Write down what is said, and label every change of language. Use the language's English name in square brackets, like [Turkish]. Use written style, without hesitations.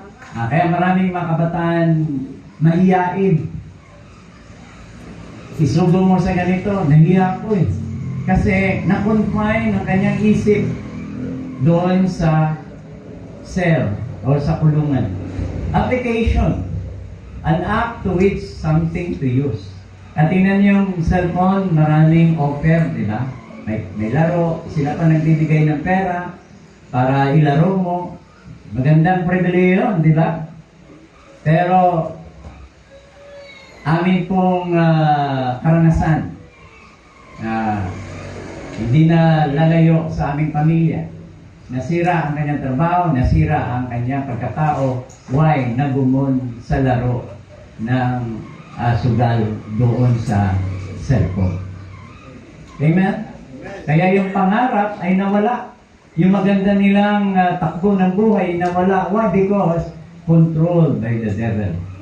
[Filipino] Kaya maraming mga kabataan mahiyain. Isugo mo sa ganito, nahiya ko eh. Kasi na-confine ang kanyang isip doon sa cell o sa kulungan. [English] Application, an act to which something to use. [Filipino] At tingnan yung cellphone, maraming offer, di ba? May laro, sila pa nagbibigay ng pera para ilaro mo. Magandang pribileyo yun, di ba? Pero, amin pong karanasan, hindi na lalayo sa aming pamilya. Nasira ang kanyang trabaho, nasira ang kanyang pagkatao. [English] Why? [Filipino] Nagumon sa laro ng sugal doon sa cellphone. Amen? Kaya yung pangarap ay nawala. Yung maganda nilang takbo ng buhay nawala. [English] Why? Because controlled by the devil.